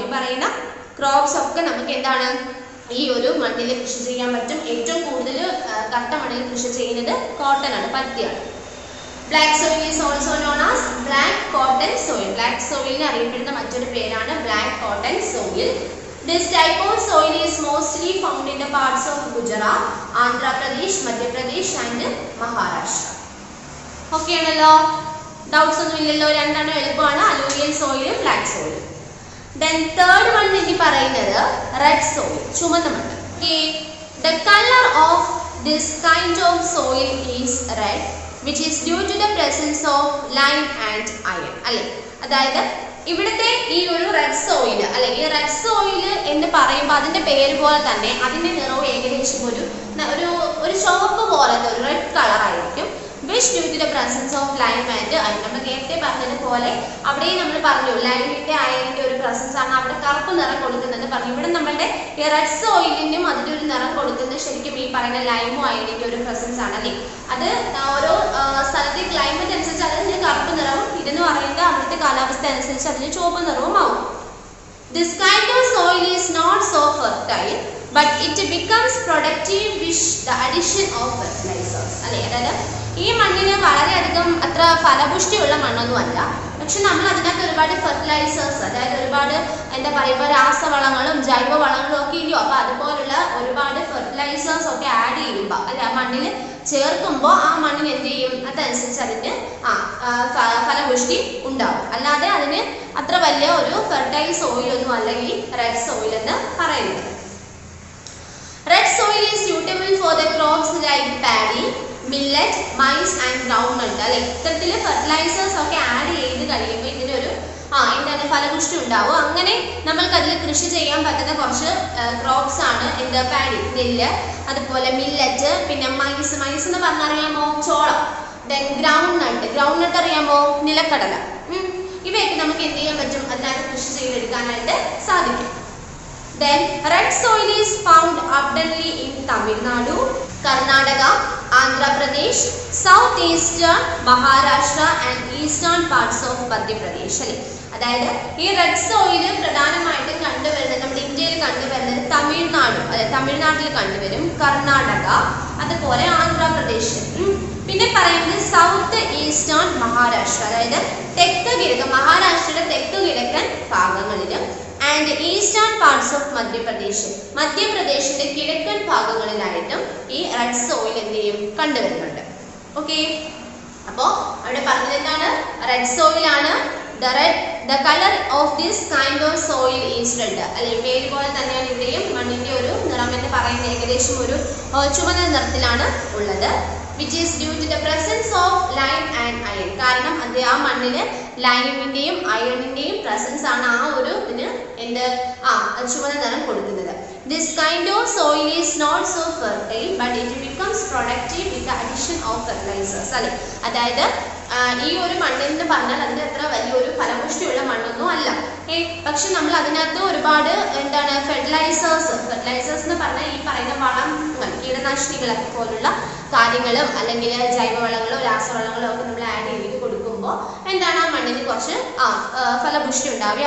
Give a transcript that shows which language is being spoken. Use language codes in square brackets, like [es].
[ml] ഈ പറയുന്ന ക്രോപ്സ് ഒക്കെ നമുക്ക് എന്താണ് ഈ ഒരു മണ്ണിൽ കൃഷി ചെയ്യാൻ പറ്റും. ഏറ്റവും കൂടുതൽ കറുത്ത മണ്ണിൽ കൃഷി ചെയ്യുന്നത് കോട്ടൺ ആണ്, പരുത്തിയാണ്. [en] Black soil is also known as black cotton soil. Black soil [ml] അറിയപ്പെടുന്ന മറ്റൊരു പേരാണ് [en] black cotton soil. This type of soil is mostly found in the parts of Gujarat, Andhra Pradesh, Madhya Pradesh and Maharashtra. [ml] Okay ആണല്ലോ, doubts ഒന്നും ഇല്ലല്ലോ, രണ്ടാണ് എളുപ്പമാണ്, alluvial soil, black soil. [en] Then third one [ml] എന്ന് പറയുന്നത് [en] red soil, [ml] ചുവന്ന മണ്ണ്. [en] Okay, the color of this kind of soil is red, which is due to the presence of lime and iron. [ml] അല്ലേ, അതായത് ഇവിടുത്തെ ഈ ഒരു റെഡ് സോയിൽ അല്ലെ, ഈ റെഡ് സോയിൽ എന്ന് പറയുമ്പോൾ അതിന്റെ പേര് പോലെ തന്നെ അതിന്റെ നിറവും ഏകദേശം ഒരു ചുവപ്പ് പോലത്തെ ഒരു റെഡ് കളർ ആയിരിക്കും. [en] which due to the presence of lime and iron. [ml] നമ്മൾ നേരത്തെ പറഞ്ഞതുപോലെ അവിടെ നമ്മൾ പറഞ്ഞു ലൈമിന്റെ അയണിന്റെ ഒരു പ്രസൻസ് ആണ് അവിടെ കറുപ്പ് നിറം കൊടുക്കുന്നത് പറഞ്ഞു. ഇവിടെ നമ്മളുടെ ഈ റെഡ് സോയിലിനും അതിന്റെ ഒരു നിറം കൊടുക്കുന്നത് ശരിക്കും ഈ പറയുന്ന ലൈമോ അയണിന്റെ ഒരു പ്രസൻസ് ആണ് അല്ലേ. അത് ഓരോ സ്ഥലത്തെ ക്ലൈമറ്റ് അനുസരിച്ച് അതിന് കറുപ്പ് നിറവും ഇതെന്ന് പറയുന്നത് അവിടുത്തെ കാലാവസ്ഥ അനുസരിച്ച് അതിന് ചുവപ്പ് നിറവും ആവും. [en] This kind of soil is not so fertile, but it becomes productive with the addition of fertilizers. [ml] അല്ലേ, അതായത് ഈ മണ്ണിന് വളരെയധികം അത്ര ഫലപുഷ്ടിയുള്ള മണ്ണൊന്നും അല്ല. പക്ഷെ നമ്മൾ അതിനകത്ത് ഒരുപാട് ഫെർട്ടിലൈസേഴ്സ്, അതായത് ഒരുപാട് എന്താ പറയുക രാസവളങ്ങളും ജൈവവളങ്ങളും ഒക്കെ ഇല്ലയോ, അപ്പൊ അതുപോലുള്ള ഒരുപാട് ഫെർട്ടിലൈസേഴ്സ് ഒക്കെ ആഡ് ചെയ്യുമ്പോൾ അല്ലെ ആ മണ്ണിൽ ചേർക്കുമ്പോൾ ആ മണ്ണിന് എന്ത് ചെയ്യും, അതനുസരിച്ച് അതിന് ഫലപുഷ്ടി ഉണ്ടാവും. അല്ലാതെ അതിന് അത്ര വലിയ ഒരു ഫെർട്ടൈൽ സോയിൽ ഒന്നും അല്ല ഈ റെഡ് സോയിൽ എന്ന് പറയുന്നത്. [en] Red soil is suitable for the crops like paddy, millet, maize and groundnut. [ml] അല്ലെ, ഇത്തരത്തിൽ ഫെർട്ടിലൈസേഴ്സ് ഒക്കെ ആഡ് ചെയ്ത് കഴിയുമ്പോൾ ഇതിനൊരു എന്താണ് ഫലപുഷ്ടി ഉണ്ടാവും. അങ്ങനെ നമ്മൾക്ക് അതിൽ കൃഷി ചെയ്യാൻ പറ്റുന്ന കുറച്ച് ക്രോപ്സ് ആണ് എന്താ പാഡി, നെല്ല്, അതുപോലെ മില്ലറ്റ്, പിന്നെ മൈസ്. മൈസ് എന്ന് പറഞ്ഞാൽ അറിയാമോ, ചോളം. ദെൻ ഗ്രൗണ്ട് നട്ട് അറിയാമോ, നിലക്കടല. ഇവയൊക്കെ നമുക്ക് എന്ത് ചെയ്യാൻ പറ്റും, അതിനകത്ത് കൃഷി ചെയ്തെടുക്കാനായിട്ട് സാധിക്കും. [en] Then red soil is found abundantly in Tamil Nadu, Karnataka, Andhra Pradesh, southeastern Maharashtra and eastern parts of Madhya Pradesh. [ml] അതായത് ഈ റെഡ് സോയിൽ പ്രധാനമായിട്ടും കണ്ടുവരുന്നത് നമ്മുടെ ഇന്ത്യയിൽ കണ്ടുവരുന്നത് തമിഴ്നാട്, അതായത് തമിഴ്നാട്ടിൽ കണ്ടുവരും, കർണാടക, അതുപോലെ ആന്ധ്രാപ്രദേശ്, പിന്നെ പറയുന്നത് സൗത്ത് ഈസ്റ്റേൺ മഹാരാഷ്ട്ര, അതായത് തെക്ക് കിഴക്കൻ മഹാരാഷ്ട്രയുടെ തെക്ക് കിഴക്കൻ ഭാഗങ്ങളിലും [en] and eastern parts of Madhya Pradesh, [ml] മധ്യപ്രദേശിന്റെ കിഴക്കൻ ഭാഗങ്ങളിലായിട്ടും ഈ റെഡ് സോയിൽ എന്ത് ചെയ്യും, കണ്ടുവരുന്നുണ്ട്. ഓക്കെ, അപ്പോ അവിടെ പറഞ്ഞത് എന്താണ്, റെഡ് സോയിൽ ആണ്. [en] The color of this kind of soil is red. [ml] അല്ലെ, പേര് പോലെ തന്നെയാണ് ഇവിടെയും മണ്ണിന്റെ ഒരു നിറം എന്ന് പറയുന്നത് ഏകദേശം ഒരു ചുവന്ന നിറത്തിലാണ് ഉള്ളത്. [en] which is due to the presence of lime and iron. [ml] കാരണം അത് ആ മണ്ണിന് ലൈമിന്റെയും അയണിന്റെയും പ്രസൻസ് ആണ് ആ ഒരു ഇതിന് എന്ത് ചുവന്ന നിറം കൊടുക്കുന്നത്. [en] This kind of soil is not so fertile, but it becomes productive with the addition of fertilizers. [ml] അല്ലെ, അതായത് ഈ ഒരു മണ്ണെന്ന് പറഞ്ഞാൽ അതിന് അത്ര വലിയൊരു ഫലപുഷ്ടിയുള്ള മണ്ണൊന്നും അല്ല. പക്ഷെ നമ്മൾ അതിനകത്ത് ഒരുപാട് എന്താണ് ഫെർട്ടിലൈസേഴ്സ് എന്ന് പറഞ്ഞാൽ ഈ പറയുന്ന വളം, കീടനാശിനികളൊക്കെ പോലുള്ള കാര്യങ്ങളും അല്ലെങ്കിൽ ജൈവവളങ്ങളോ രാസവളങ്ങളോ ഒക്കെ നമ്മൾ ആഡ് ചെയ്ത് കൊടുക്കുമ്പോൾ എന്താണ് ആ മണ്ണിന് കുറച്ച് ഫലപുഷ്ടി ഉണ്ടാവുക.